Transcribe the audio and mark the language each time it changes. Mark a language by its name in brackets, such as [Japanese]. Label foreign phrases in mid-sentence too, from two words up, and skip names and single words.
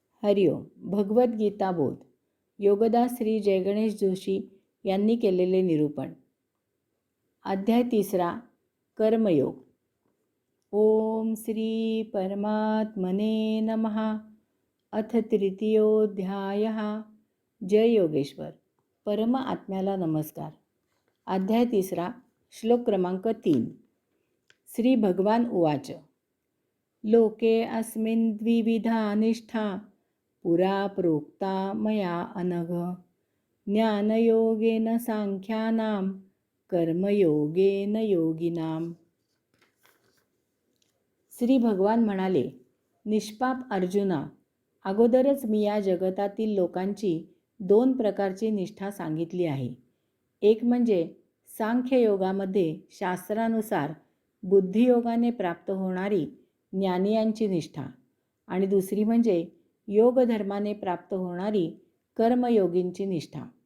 [Marathi] हरिओम. भगवद्गीता बोध. योगदास श्री जयगणेश जोशी यांनी केलेले निरूपण. अध्याय 3. कर्मयोग. [Sanskrit] ओम श्री परमात्मने नमः. अथ तृतीयोऽध्यायः. जय योगेश्वर. [Marathi] परम आत्म्याला नमस्कार. अध्याय 3. श्लोक क्रमांक 3. [Sanskrit] श्री भगवान उवाच. लोके अस्मिन् द्विविधा निष्ठा पुरा प्रोक्ता मया अनघ. ज्ञानयोगेन सांख्यानां कर्मयोगेन योगिनाम. [Marathi] श्री भगवान म्हणाले, निष्पाप अर्जुना, अगोदरच मी या जगतातील लोकांची 2 प्रकारची निष्ठा सांगितली आहे. एक म्हणजे सांख्ययोगामध्ये शास्त्रानुसार बुद्धियोगाने प्राप्त होणारी ज्ञानियांची निष्ठा, आणि दुसरी म्हणजे योगधर्माने प्राप्त होणारी कर्मयोगींची निष्ठा.